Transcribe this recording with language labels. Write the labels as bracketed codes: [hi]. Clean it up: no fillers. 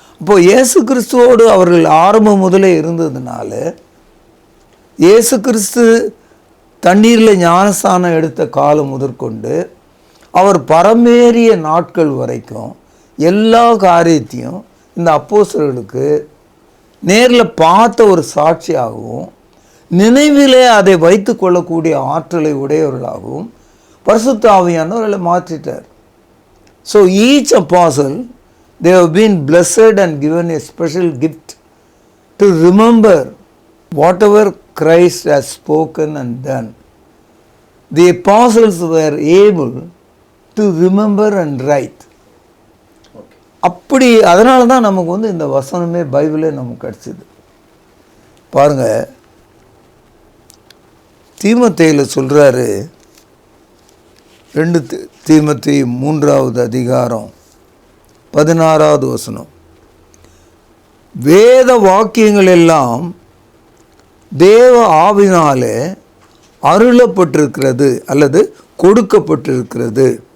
[ta] அப்போது இயேசு கிறிஸ்துவோடு அவர்கள் ஆரம்பம் முதலே இருந்ததுனால, இயேசு கிறிஸ்து தண்ணீரில் ஞானஸ்தானம் எடுத்த காலம் முதற்கொண்டு அவர் பரமேறிய நாட்கள் வரைக்கும் எல்லா காரியத்தையும் இந்த அப்போஸ்தலர்களுக்கு நேரில் பார்த்த ஒரு சாட்சியாகவும், நினைவிலே அதை வைத்து கொள்ளக்கூடிய ஆற்றலை உடையவர்களாகவும் பரிசுத்த ஆவியானவர்களை மாற்றிட்டார். [en] So each apostle, they have been blessed and given a special gift to remember whatever Christ has spoken and done. The apostles were able to remember and write. [ta] அப்படி அதனால தான் நமக்கு வந்து இந்த வசனமே பைபிளே நமக்கு கிடச்சிது. பாருங்கள், தீமோத்தேயுவில் சொல்கிறாரு, 2 தீமோத்தேயு 3வது அதிகாரம் 16வது வசனம், வேத வாக்கியங்கள் எல்லாம் தேவ ஆவினாலே அருளப்பட்டிருக்கிறது அல்லது கொடுக்கப்பட்டிருக்கிறது.